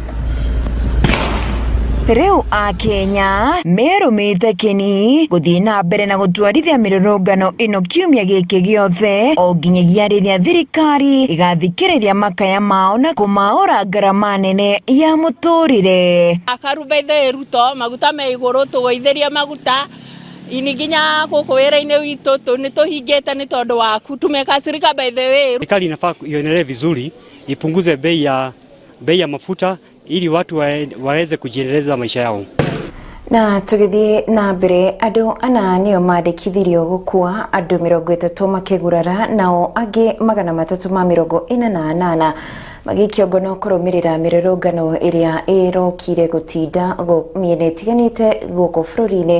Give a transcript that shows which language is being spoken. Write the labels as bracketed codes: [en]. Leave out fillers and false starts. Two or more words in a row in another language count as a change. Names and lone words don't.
[ki] Rĩu Akenya merũmĩte kĩni gũthiĩ na mbere na gũtwarithia mĩrũrũngano ĩno kiumia gĩkĩ gĩothe o nginyagia rĩrĩa thirikari ĩgathikĩrĩria makaya mao na kũmaũra ngarama nene ya mũtũrĩre. Akarubaithe Ruto maguta me igũrũ tũgũithĩrie maguta iniginya gũkũ wĩra-inĩ witũ nĩ tũhingĩte nĩ tondũ waku tumekasirika [en] by the way. [sw] Serikali inafaa ionelea vizuri ipunguze bei ya mafuta ili watu waweze kujiendeleza maisha yao. [ki] Na tũgĩthiĩ na mbere andũ ana nĩo mandĩkithirio gũkua andũ 30 makĩgurara nao angĩ 348 magĩikio ngono kũrũmĩrĩra mĩrũrũngano ĩrĩa ĩrokire gũtinda mĩena ĩtiganĩte gũkũ bũrũri-inĩ.